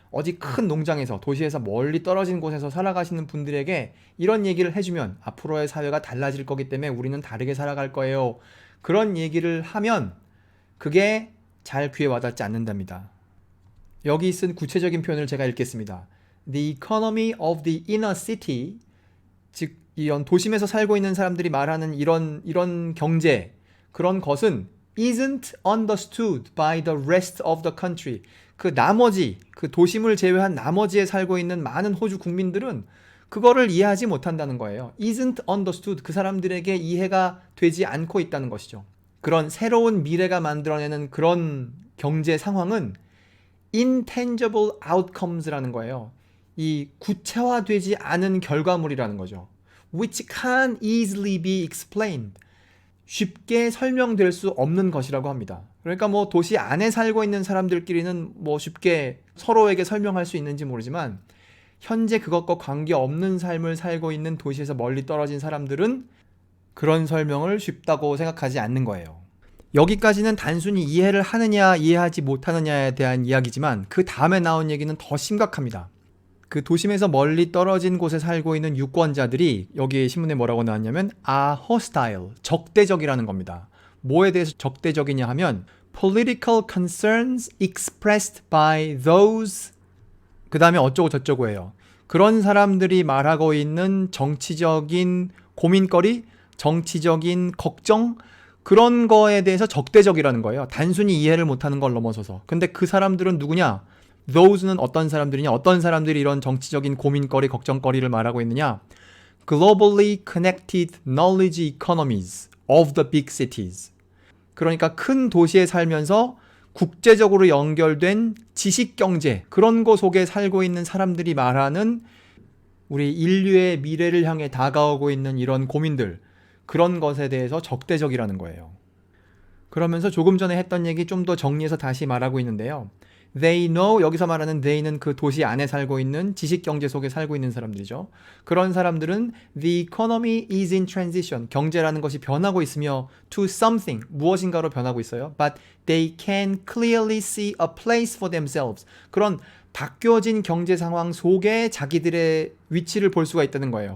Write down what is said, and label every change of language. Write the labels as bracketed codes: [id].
[ko] 어디 큰 농장에서 도시에서 멀리 떨어진 곳에서 살아가시는 분들에게 이런 얘기를 해주면 앞으로의 사회가 달라질 거기 때문에 우리는 다르게 살아갈 거예요. 그런 얘기를 하면 그게 잘 귀에 와닿지 않는답니다. 여기 쓴 구체적인 표현을 제가 읽겠습니다. [en] The economy of the inner city, [ko] 즉 이런 도심에서 살고 있는 사람들이 말하는 이런 경제, 그런 것은 [en] isn't understood by the rest of the country. [ko] 그 나머지, 그 도심을 제외한 나머지에 살고 있는 많은 호주 국민들은 그거를 이해하지 못한다는 거예요. [en] isn't understood. [ko] 그 사람들에게 이해가 되지 않고 있다는 것이죠. 그런 새로운 미래가 만들어내는 그런 경제 상황은 [en] intangible outcomes [ko] 라는 거예요. 이 구체화되지 않은 결과물이라는 거죠. [en] which can easily be explained. [ko] 쉽게 설명될 수 없는 것이라고 합니다. 그러니까 뭐 도시 안에 살고 있는 사람들끼리는 뭐 쉽게 서로에게 설명할 수 있는지 모르지만 현재 그것과 관계없는 삶을 살고 있는 도시에서 멀리 떨어진 사람들은 그런 설명을 쉽다고 생각하지 않는 거예요. 여기까지는 단순히 이해를 하느냐 이해하지 못하느냐에 대한 이야기지만 그 다음에 나온 얘기는 더 심각합니다. 그 도심에서 멀리 떨어진 곳에 살고 있는 유권자들이 여기 신문에 뭐라고 나왔냐면 [en] are hostile, [ko] 적대적이라는 겁니다. 뭐에 대해서 적대적이냐 하면 [en] political concerns expressed by those [ko] 그 다음에 어쩌고 저쩌고 해요. 그런 사람들이 말하고 있는 정치적인 고민거리, 정치적인 걱정, 그런 거에 대해서 적대적이라는 거예요. 단순히 이해를 못하는 걸 넘어서서. 근데 그 사람들은 누구냐? Those는 어떤 사람들이냐? 어떤 사람들이 이런 정치적인 고민거리, 걱정거리를 말하고 있느냐? [en] Globally connected knowledge economies of the big cities. [ko] 그러니까 큰 도시에 살면서 국제적으로 연결된 지식경제, 그런 거 속에 살고 있는 사람들이 말하는 우리 인류의 미래를 향해 다가오고 있는 이런 고민들, 그런 것에 대해서 적대적이라는 거예요. 그러면서 조금 전에 했던 얘기 좀 더 정리해서 다시 말하고 있는데요. [en] They know, [ko] 여기서 말하는 they는 그 도시 안에 살고 있는 지식경제 속에 살고 있는 사람들이죠. 그런 사람들은 [en] the economy is in transition. [ko] 경제라는 것이 변하고 있으며 [en] to something, [ko] 무엇인가로 변하고 있어요. [en] But they can clearly see a place for themselves. [ko] 그런 바뀌어진 경제 상황 속에 자기들의 위치를 볼 수가 있다는 거예요.